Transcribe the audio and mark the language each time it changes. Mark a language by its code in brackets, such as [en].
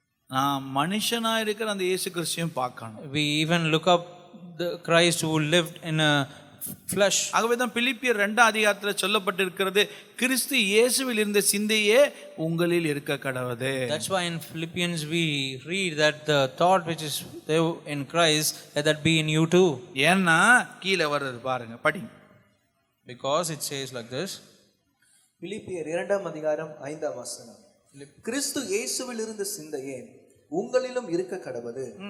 [ta] நான் மனுஷனா இருக்கிற அந்த இயேசு கிறிஸ்துவையும் பார்க்கணும். [en] We even look up the Christ who lived in a flesh. [ta] ஆகவே தான் பிலிப்பியர் 2 அதிகாரத்தில் சொல்லப்பட்டிருக்கிறது, கிறிஸ்து இயேசுவில் இருந்த சிந்தையே உங்களில் இருக்க கடவுது. [en] That's why in Philippians we read that the thought which is there in Christ, let that be in you too. [ta] ஏன்னா கீழே வர்றது பாருங்க, படிங்க. [en] Because it says like this. [ta] பிலிப்பியர் 2 அதிகாரம் 5 வசனம். கிறிஸ்து இயேசுவில் இருந்த சிந்தையே உங்களிலும் இருக்க கடவுது.